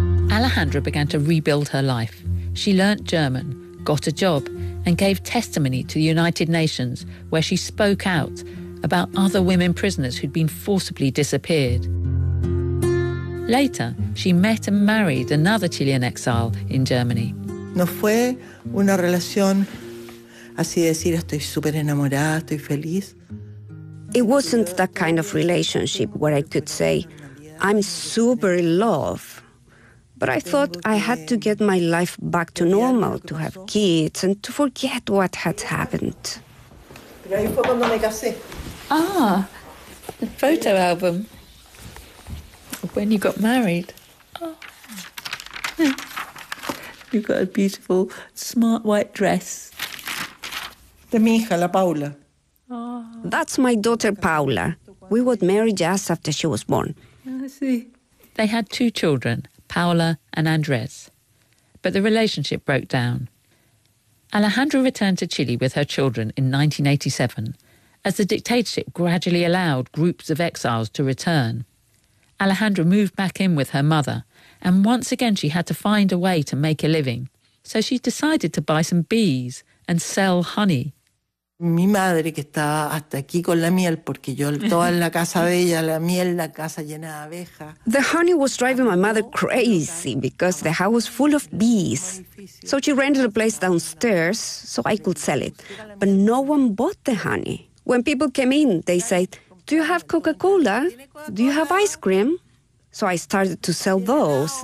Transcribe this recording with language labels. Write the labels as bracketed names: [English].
[English] Alejandra began to rebuild her life. She learnt German, got a job, and gave testimony to the United Nations, where she spoke out about other women prisoners who'd been forcibly disappeared. Later, she met and married another Chilean exile in Germany. [Spanish] No fue una relación así decir estoy súper enamorada, estoy feliz. [English] It wasn't that kind of relationship where I could say, I'm super in love. But I thought I had to get my life back to normal, to have kids and to forget what had happened. Ah, the photo album. When you got married. Oh. You got a beautiful, smart white dress. [Spanish] De mi hija, la Paula. Oh. [English] That's my daughter, Paula. We got married just after she was born. I see. They had two children, Paula and Andres. But the relationship broke down. Alejandra returned to Chile with her children in 1987, as the dictatorship gradually allowed groups of exiles to return. Alejandra moved back in with her mother, and once again she had to find a way to make a living. So she decided to buy some bees and sell honey. [Spanish] Mi madre que estaba hasta aquí con la miel porque yo toda la casa de ella la miel la casa llena de abejas. [English] The honey was driving my mother crazy because the house was full of bees. So she rented a place downstairs so I could sell it. But no one bought the honey. When people came in, they said, "Do you have Coca-Cola? Do you have ice cream?" So I started to sell those.